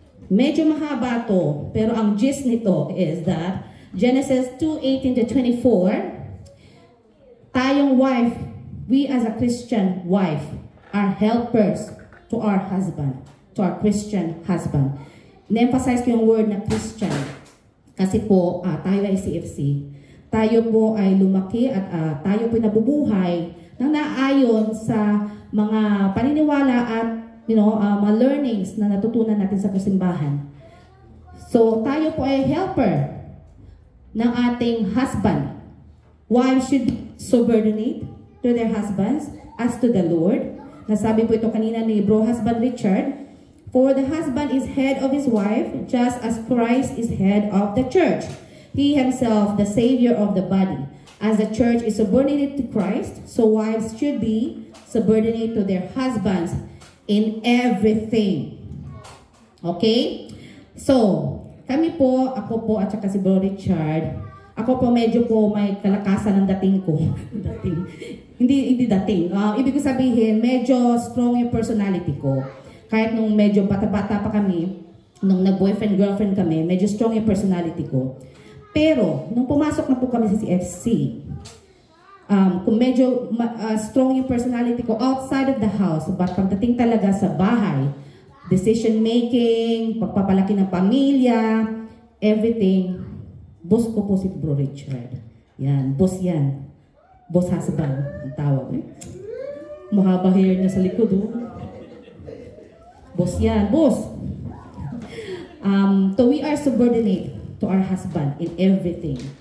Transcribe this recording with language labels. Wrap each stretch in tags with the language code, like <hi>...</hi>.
<tl>Medyo mahaba to, pero ang gist nito</tl> <en>is that Genesis 2:18-24, tayong wife, we as a Christian wife, are helpers to our husband, to our Christian husband.</en> <tl>Na-emphasize ko yung word na Christian. Kasi po, tayo ay CFC. Tayo po ay lumaki at tayo po nabubuhay nang naayon sa mga paniniwala at mga learnings na natutunan natin sa kasimbahan. So, tayo po ay helper ng ating husband.</tl> <en>Wives should be subordinate to their husbands as to the Lord.</en> <tl>Nasabi po ito kanina ni</tl> <en>Bro Husband Richard, for the husband is head of his wife, just as Christ is head of the church. He himself, the Savior of the body. As the church is subordinate to Christ, so wives should be subordinate to their husbands in everything. Okay?</en> <tl>So, kami po, ako po at saka si Bro Richard, ako po medyo po may kalakasan ng dating ko. Hindi dating. Ibig ko sabihin, medyo strong yung personality ko. Kahit nung medyo bata-bata pa kami, nung nag-boyfriend-girlfriend kami, medyo strong yung personality ko. Pero, nung pumasok na po kami sa CFC, kung medyo strong yung personality ko</tl> <en>outside of the house,</en> <tl>but pagdating talaga sa bahay, decision making, pagpapalaki ng pamilya, everything, boss ko po si Bro Richard. Yan, boss yan. Boss husband, ang tawag. Mahaba hair niya sa likod, oh. Boss yan, boss.</tl> <en>So we are subordinate to our husband in everything.</en>